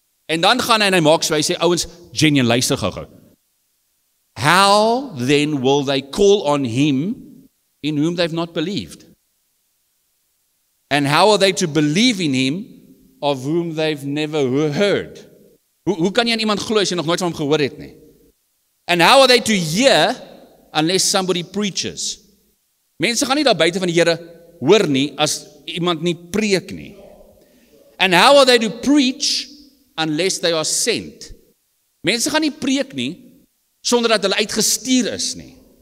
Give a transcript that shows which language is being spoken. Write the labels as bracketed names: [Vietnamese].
[Afrikaans] En dan gaan hy en hy maak so, hy sê, ouens, genuine, luister gou. [English] How then will they call on him in whom they've not believed? And how are they to believe in him of whom they've never heard? [Afrikaans] Hoe kan jy aan iemand glo as jy nog nooit van hom gehoor het nie? [English] And how are they to hear unless somebody preaches? [Afrikaans] Mense gaan nie daar buite van die Here hoor nie as iemand nie preek nie. [English] And how are they to preach unless they are sent? [Afrikaans] Mense gaan nie preek nie sonder dat hulle uitgestuur is nie.